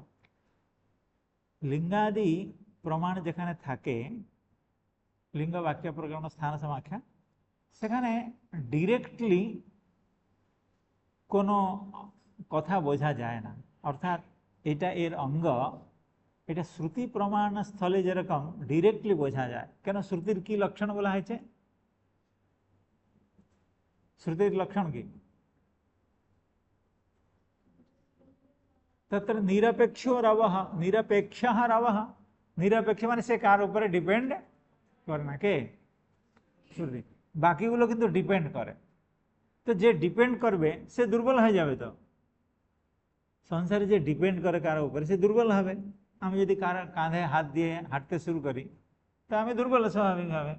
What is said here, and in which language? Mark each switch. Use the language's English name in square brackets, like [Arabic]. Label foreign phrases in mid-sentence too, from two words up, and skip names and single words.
[Bangla] লিঙ্গাদি প্রমাণ যেখানে থাকে, লিঙ্গ বাক্য প্রকরণ স্থান সমাখ্যা, সেখানে ডিরেক্টলি কোনো কথা বোঝা যায় না, অর্থাৎ এটা এর অঙ্গ, এটা শ্রুতি প্রমাণ স্থলে যেরকম ডিরেক্টলি বোঝা যায়। কেন? শ্রুতির কি লক্ষণ বলা হয়েছে? শ্রুতির লক্ষণ কি? [Sanskrit] तत्र निरपेक्षो रवः, निरपेक्षः रवः। [Bangla] निरपेक्ष মানে সে কার উপরে ডিপেন্ড করে না, কে? শ্রুতি। বাকিগুলো কিন্তু ডিপেন্ড করে। তো যে ডিপেন্ড করবে সে দুর্বল হয়ে যাবে। তো সংসারে যে ডিপেন্ড করে কারো উপরে সে দুর্বল হবে। আমি যদি কার কাঁধে হাত দিয়ে হাঁটতে শুরু করি তো আমি দুর্বল স্বাভাবিকভাবে।